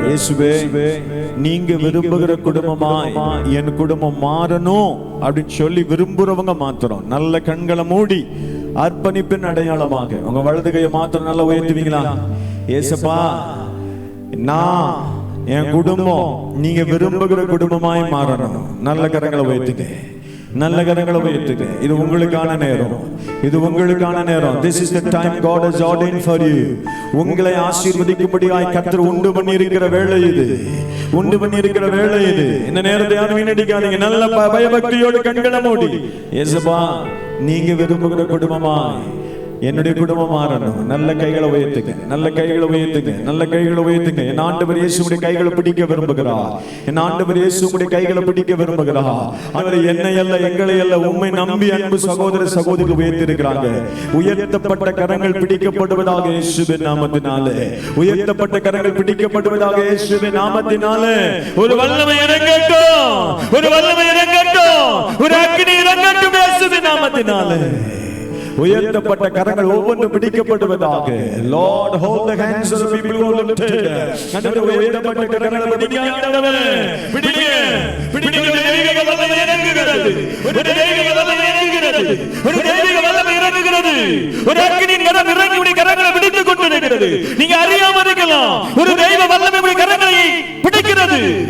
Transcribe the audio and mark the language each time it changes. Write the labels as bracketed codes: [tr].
[ta] இயேசுவே, நீங்க விரும்புகிற குடும்பமாய் என் குடும்பம் மாறணும் அப்படின்னு சொல்லி விரும்புறவங்க மாத்திரம் நல்ல கண்களை மூடி அர்ப்பணிப்பின் அடையாளமாக உங்க வலது கையை மாத்திரம் நல்லா உயர்த்துவீங்களா? ஏசப்பா, நான் என் குடும்பம் நீங்க விரும்புகிற குடும்பமாய் மாறணும். நல்ல கரங்களை உயர்த்துங்க, நல்ல கரங்களை உயர்த்துங்க. இது உங்களுக்கான நேரம், இது உங்களுக்கான நேரம். [en] This is the time God has ordained for you. [ta] உங்களை ஆசீர்வதிக்கும்படியாய் கர்த்தர் உண்டு பண்ணி இருக்கிற வேளை இது, உண்டு பண்ணி இருக்கிற வேளை இது. இந்த நேரத்தை யாரும் வீணடிக்காதீங்க. நல்ல பயபக்தியோடு கண்களை மூடி, இயேசுவா நீங்க விரும்புகிற குடும்பமாய் என்னுடைய குடும்பம் மாறணும். நல்ல கைகளை உயர்த்துங்க, நல்ல கைகளை உயர்த்துங்க, நல்ல கைகளை உயர்த்துங்க. என் ஆண்டவர் இயேசுவுடைய கைகளை பிடிக்க விரும்புகிறார். என் ஆண்டவர் இயேசுவுடைய கைகளை பிடிக்க விரும்புகிறார். அவர் என்னை அல்ல, எங்களை அல்ல, உம்மை நம்பி அன்பு சகோதர சகோதரி உயர்த்தி இருக்கிறாங்க. உயர்த்தப்பட்ட கரங்கள் பிடிக்கப்படுவதாக இயேசுவின் நாமத்தினாலே, உயர்த்தப்பட்ட கரங்கள் பிடிக்கப்படுவதாக இயேசுவின் நாமத்தினாலே. ஒரு வல்லமை இறங்கட்டும், ஒரு வல்லமை இறங்கட்டும், ஒரு அக்கினி இறங்கட்டும் இயேசுவின் நாமத்தினாலே. உயர்த்தப்பட்ட கரங்கள் ஒவ்வொன்றும் பிடிக்கப்படுவதாக. [en] Lord, hold the hands of the people who are lifted. [ta] ஆண்டவரே, உயர்த்தப்பட்ட கரங்களை பிடிங்க ஆண்டவரே, பிடிங்க, பிடிங்க. ஒரு தெய்வீக வல்லமை இறங்குகிறது, ஒரு தெய்வீக வல்லமை இறங்குகிறது, ஒரு தெய்வீக வல்லமை இறங்குகிறது. ஒரு அக்கினியின் கரம் இறங்கி உடைய கரங்களை பிடித்துக் கொண்டிருக்கிறது. நீங்க அறியாம இருக்கலாம், ஒரு தெய்வ வல்லமை உடைய கரங்களை பிடிக்கிறது.